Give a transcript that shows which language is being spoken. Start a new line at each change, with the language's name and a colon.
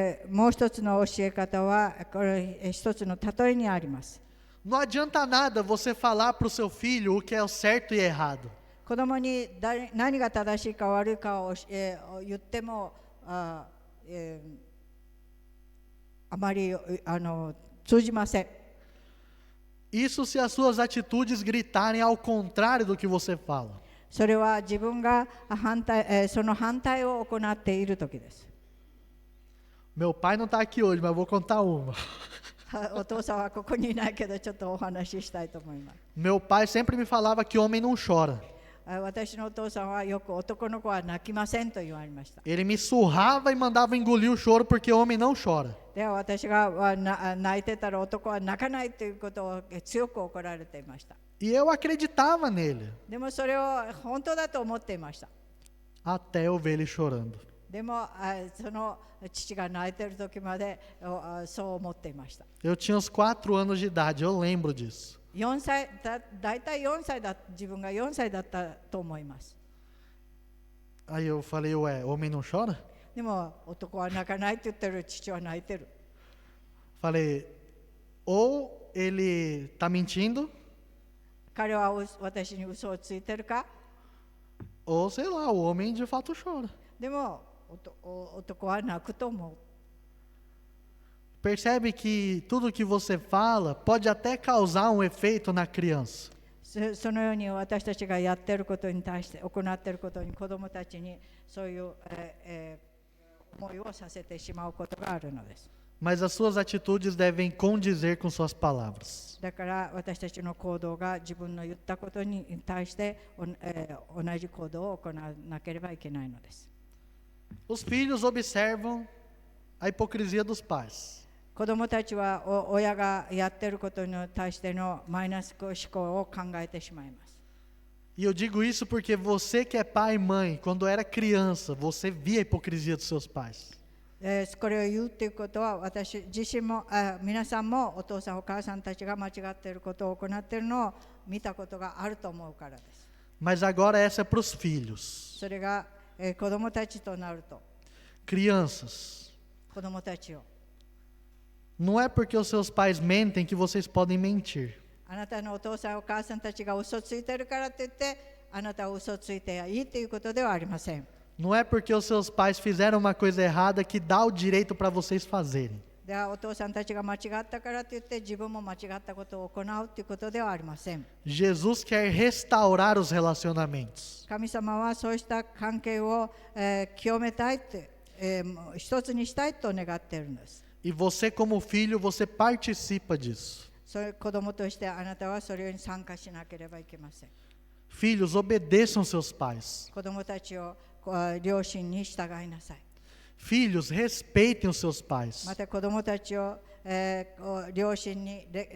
Japanese: もう一つの教え方はこれ一つの例えにあります。
Portuguese: Não adianta nada você falar para o seu filho o que é o certo e errado.
Japanese: 子供に何が正しいか悪いかを、言ってもあまり通じません。
Portuguese: Isso se as suas atitudes gritarem ao contrário do que você fala.
Japanese: それは自分がその反対を行っている時です。
Portuguese: Meu pai não está aqui hoje, mas eu vou contar uma.
Japanese: お父さんはここにいないけどちょっとお話ししたいと思います。
Portuguese: Meu pai sempre me falava que homem não chora.
Japanese: 私のお父さんはよく男の子は泣きませんと言われました。
Portuguese: Ele me surrava e mandava engolir o choro porque homem não chora.
Japanese: では私が泣いてたら男は泣かないということを強く怒られていました。
Portuguese: E eu acreditava nele,
Japanese: でもそれを本当だと思っていました。
Portuguese: até eu ver ele chorando.
Japanese: でもその父が泣いている時までそう思っていました。
Portuguese: Eu tinha uns 4 anos de idade, eu lembro disso.
Japanese: 4歳だいたい4歳だ自分が4歳だったと思います。
Portuguese: Aí eu falei, ué, homem não chora?
Japanese: でも男は泣かないって言ってる父は泣いてる。
Portuguese: Falei, ou ele está mentindo,
Japanese: 彼は私に嘘をついてるか。
Portuguese: ou sei lá, o homem de fato chora.
Japanese: でも男は泣くと思う。
Portuguese: Percebe que tudo que você fala pode até causar um efeito na criança.
Japanese: そのように私たちがやっていることに対して行っていることに子どもたちにそういう、思いをさせてしまうことがあるのです。
Portuguese: Mas as suas atitudes devem condizer com suas palavras.
Japanese: だから私たちの行動が自分の言ったことに対して同じ行動を行わなければいけないのです。
Portuguese: Os filhos observam a hipocrisia dos pais.
Japanese: 子どもたちは親がやっていることに対してのマイナス思考を考えてしまいます。
Portuguese: E eu digo isso porque você que é pai e mãe, quando era criança, você via a hipocrisia dos seus pais.
Japanese: これを言うということは私自身も皆さんもお父さんお母さんたちが間違っていることを行っているのを見たことがあると思うからです。
Portuguese: Mas agora essa é para os filhos.
Japanese: それが子どもたちとなると
Portuguese: Crianças,
Japanese: 子どもたちを
Portuguese: não é porque os seus pais mentem que vocês podem mentir.
Japanese: あなたのお父さんお母さんたちが嘘ついてるからといってあなたは嘘ついていいということではありません。
Portuguese: Não é porque os seus pais fizeram uma coisa errada que dá o direito para vocês fazerem.
Japanese: ではお父さんたちが間違ったからといって自分も間違ったことを行うということではありません。
Portuguese: Jesus quer restaurar os relacionamentos.
Japanese: 神様はそうした関係を、清めたいと、一つにしたいと願っているんです。
Portuguese: E você como filho, você participa disso.
Japanese: そういう子供としてあなたはそれに参加しなければいけません。
Portuguese: Filhos, obedeçam seus pais.
Japanese: 子供たちを両親に従いなさい。
Portuguese: Filhos, respeitem os seus pais.
Japanese: また子供たちを、両親に